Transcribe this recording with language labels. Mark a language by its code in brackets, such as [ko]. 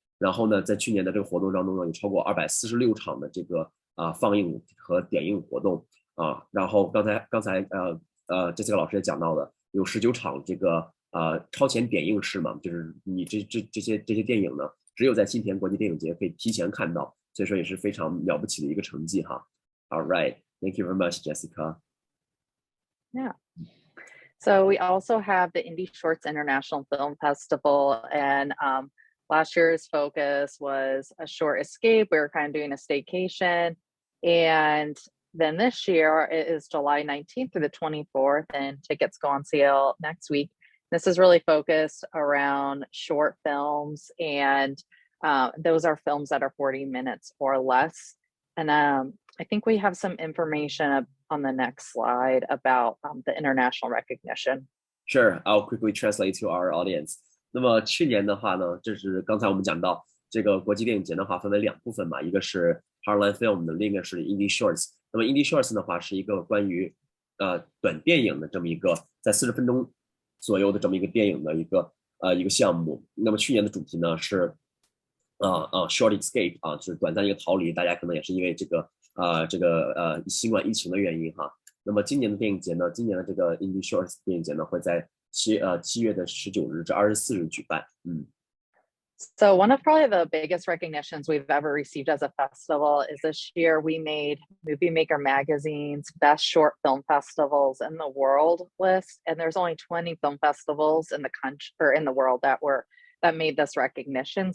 [zh] 然后呢在去年的这个活动当中呢有超过246场的这个放映和点映活动然后刚才Jessica 老师也讲到的，有19场这个超前点映式嘛，就是你这些电影呢，只有在新田国际电影节可以提前看到，所以说也是非常了不起的一个成绩哈。 [en] All right, thank you very much, Jessica. Yeah. So we also have the Indie Shorts International Film Festival, and last year's focus was a short escape. We were kind of doing a staycation. And then this year it is July 19th through the 24th, and tickets go on sale next week. This is really focused around short films, and those are films that are 40 minutes or less. And I think we have some information on the next slide about the international recognition. Sure, I'll quickly translate to our audience. [zh] 那么去年的话呢，就是刚才我们讲到这个国际电影节的话分为2部分嘛，一个是 Heartland Film 的，另一个是 Indie Shorts。那么 Indie Shorts 的话是一个关于短电影的这么一个在40分钟左右的这么一个电影的一个项目。那么去年的主题呢是short escape 就是短暂一个逃离，大家可能也是因为这个新冠疫情的原因哈。那么今年的电影节呢，今年的这个 Indie Shorts 电影节呢会在7月19日至24日举办。 [en] So one of probably the biggest recognitions we've ever received as a festival is this year we made Movie Maker Magazine's best short film festivals in the world list, and there's only 20 film festivals in the country or in the world that made this recognition.